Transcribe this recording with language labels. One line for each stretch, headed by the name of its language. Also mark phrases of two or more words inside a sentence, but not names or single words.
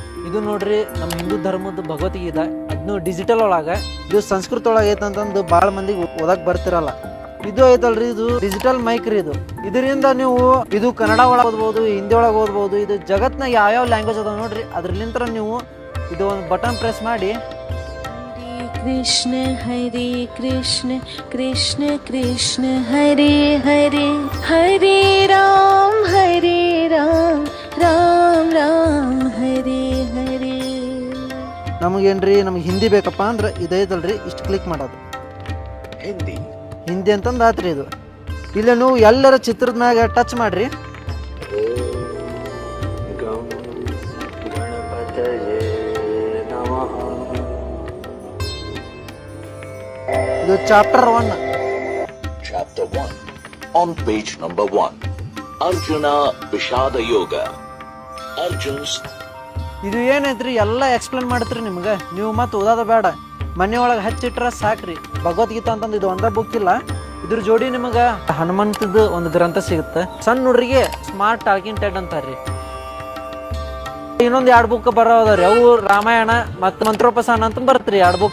Kannada: ಇದು ನೋಡ್ರಿ ನಮ್ಮ ಹಿಂದೂ ಧರ್ಮದ ಭಗವದ್ಗೀತೆ. ಅದನ್ನು ಡಿಜಿಟಲ್ ಒಳಗೆ, ಇದು ಸಂಸ್ಕೃತ ಒಳಗೆ ಐತಂತಂದು ಭಾಳ ಮಂದಿಗೆ ಓದಕ್ ಬರ್ತಿರಲ್ಲ. ಇದು ಐತಲ್ರಿ, ಇದು
English: digital mic
Kannada: ರೀ. ಇದರಿಂದ ನೀವು ಇದು ಕನ್ನಡ ಒಳಗೆ ಓದ್ಬೋದು, ಹಿಂದಿ ಒಳಗೆ ಓದ್ಬೋದು. ಇದು ಜಗತ್ನಾಗ ಯಾವ್ಯಾವ ಲ್ಯಾಂಗ್ವೇಜ್ ಅದಾವ ನೋಡ್ರಿ, ಅದ್ರಲಿಂತ್ರ ನೀವು ಇದು ಒಂದು
English: button press
Kannada: ಮಾಡಿ
Sanskrit: कृष्ण हरे कृष्ण कृष्ण कृष्ण हरे हरे हरे राम राम राम हरे हरे.
Kannada: ನಮಗೇನ್ರಿ, ನಮ್ಗೆ ಹಿಂದಿ ಬೇಕಪ್ಪ ಅಂದ್ರೆ ಇದೈತಲ್ರಿ, ಇಷ್ಟು ಕ್ಲಿಕ್ ಮಾಡೋದು ಹಿಂದಿ ಅಂತಂದು ಆತ್ರಿ. ಇದು ಇಲ್ಲ ನೀವು ಎಲ್ಲರ ಚಿತ್ರದ ಮ್ಯಾಗ ಟಚ್ ಮಾಡ್ರಿ. ಇದು ಚಾಪ್ಟರ್ 1.
English: Chapter 1 on page number 1. Arjuna Vishada Yoga. Arjun's.
Kannada: ಇದು ಏನೈತ್ರಿ ಎಲ್ಲ ಎಕ್ಸ್ಪ್ಲೇನ್ ಮಾಡತ್ರಿ ನಿಮ್ಗೆ. ನೀವು ಮತ್ತೆ ಓದೋದ ಬೇಡ, ಮನೆಯೊಳಗೆ ಹಚ್ಚಿಟ್ರ ಸಾಕ್ರಿ. ಭಗವದ್ಗೀತಾ ಅಂತಂದು ಇದು ಒಂದೇ ಬುಕ್ ಇಲ್ಲ, ಇದ್ರ ಜೋಡಿ ನಿಮಗೆ ಹನುಮಂತದ ಒಂದು ಗ್ರಂಥ ಸಿಗುತ್ತೆ. ಸಣ್ಣ ಹುಡುಗರಿಗೆ ಸ್ಮಾರ್ಟ್ ಟಾಕಿಂಗ್ ಟೆಡ್ ಅಂತಾರ್ರಿ. ಇನ್ನೊಂದು 2 ಬುಕ್ ಬರೋದ್ರಿ, ಅವು ರಾಮಾಯಣ ಮತ್ತು ಮಂತ್ರೋಪಸಾನ ಅಂತ ಬರ್ತರಿ 2 ಬುಕ್.